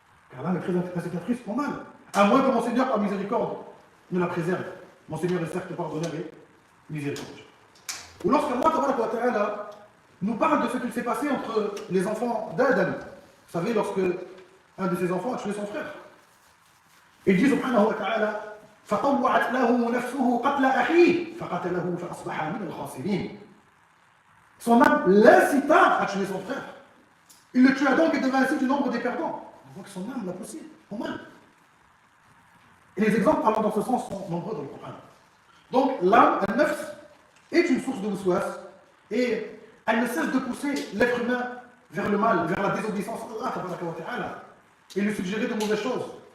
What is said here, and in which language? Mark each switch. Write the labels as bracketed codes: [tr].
[fr] Car l'âme est très incitatrice au mal. À moins que mon Seigneur, par miséricorde, ne la préserve. Mon Seigneur est certes pardonneur et miséricordieux. Ou lorsqu'Allah nous parle de ce qu'il s'est passé entre les enfants d'Adam, vous savez, lorsque un de ses enfants a tué son frère. Il dit subhanahu wa ta'ala [ar] فطوعت له نفسه قتل أخيه فقتله فأصبح من الخاسرين. [fr] Son âme l'incita à tuer son frère. Il le tua donc et devint ainsi du nombre des perdants. Donc son âme l'a poussé au mal. Et les exemples allant dans ce sens sont nombreux dans le Coran. Donc l'âme, al-nafs, est une source de waswas et elle ne cesse de pousser l'être humain vers le mal, vers la désobéissance à Allah et lui suggérer de mauvaises choses.